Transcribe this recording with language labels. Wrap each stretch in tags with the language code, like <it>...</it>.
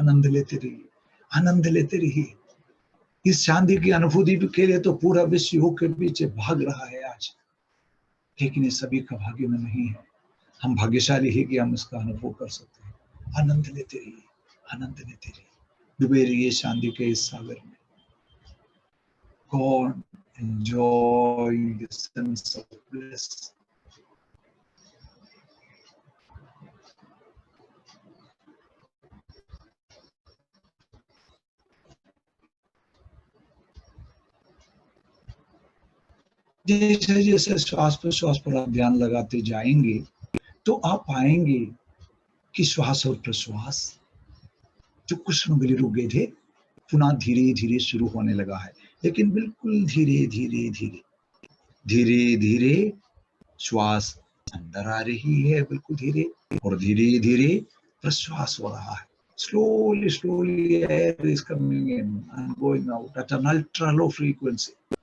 <hi>आनंद लेते रहिए, आनंद लेते रहिए। इस शांति की अनुभूति के लिए तो पूरा विश्व योग के पीछे भाग रहा है आज, लेकिन ये सभी का भाग्य में नहीं है। हम भाग्यशाली है कि हम इसका अनुभव कर सकते हैं। आनंद लेते रहिए, आनंद लेते रहिए, डूबे रहिए शांति के इस सागर में।</hi> <en>God enjoying the sense of bliss.</en> <hi>जैसे जैसे श्वास प्रश्वास पर आप ध्यान लगाते जाएंगे तो आप पाएंगे कि श्वास और प्रश्वास जो कुछ बलि रुक गए थे, पुनः धीरे धीरे शुरू होने लगा है। लेकिन बिल्कुल धीरे धीरे धीरे धीरे धीरे श्वास अंदर आ रही है, बिल्कुल धीरे, और धीरे धीरे प्रश्वास हो रहा है।</hi> <en>Slowly, slowly air is coming in and going out at an ultra low frequency.</en>